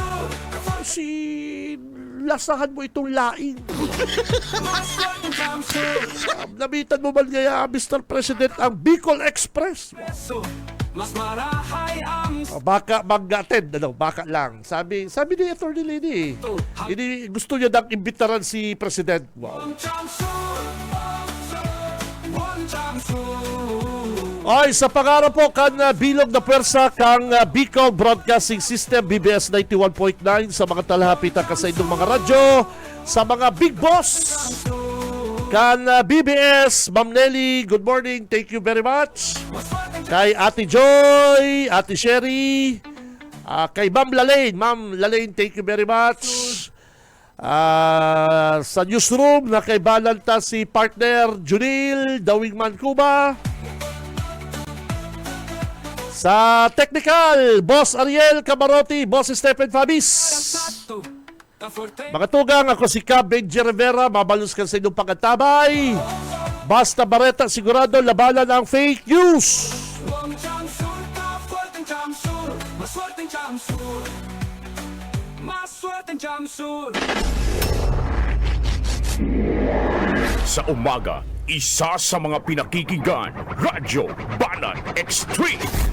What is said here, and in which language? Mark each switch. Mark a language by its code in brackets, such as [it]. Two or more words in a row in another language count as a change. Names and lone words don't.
[bik] Lasahan mo itong laing. Nabitan mo man kaya, Mr. President, ang Bicol Express. Baka mag-attend, baka lang. Sabi ni Atty. Lenny, gusto niya nang imbitaran si President. Wow. Ay, sa pangarap po kan bilog na pwersa kang [en] Bicol Broadcasting System [bik] BBS 91.9 sa mga talahapita ka sa inyong mga radyo, sa mga [en] big boss [bik] kan BBS, Ma'am Nelly, [en] good morning, thank you very much. [bik] Kay Ate Joy, Ate Sherry, kay Ma'am Lalaine, [en] thank you very much. [bik] Sa newsroom na kay Balanta si partner Junil Dawingman Cuba. Sa technical, Boss Ariel Camarotti, Boss Stephen Fabis. Mga tugang, ako si Cabenji Rivera, mabalus ka sa inyong pagkatabay. [tl] Basta Bareta, sigurado labanan ang fake news. Sa umaga, isa sa mga pinakikinggan, Radyo Banat Extreme.